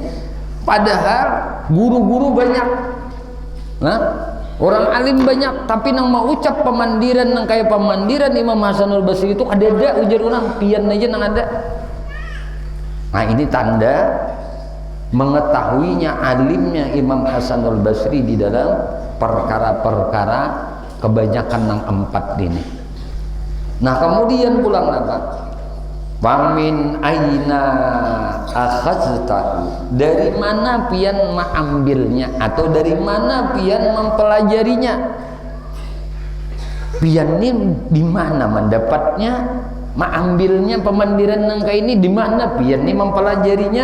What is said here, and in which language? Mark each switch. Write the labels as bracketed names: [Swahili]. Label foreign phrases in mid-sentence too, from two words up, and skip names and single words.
[Indonesian] Padahal guru-guru banyak, orang alim banyak, tapi yang mau ucap pemandiran yang kayak pemandiran Imam Hasanul Basri itu ada [Banjar] ujar orang pian aja [Indonesian] yang ada. Nah ini tanda mengetahuinya alimnya Imam Hasanul Basri di dalam perkara-perkara kebanyakan yang 4 ini. Nah kemudian pulang apa? [Arabic] ومن أين أخذته, [Indonesian] dari mana pian mengambilnya atau dari mana pian mempelajarinya? [Banjar] Pian ini di mana mendapatnya? Mengambilnya pemandiran nangka ini di mana pian ini mempelajarinya?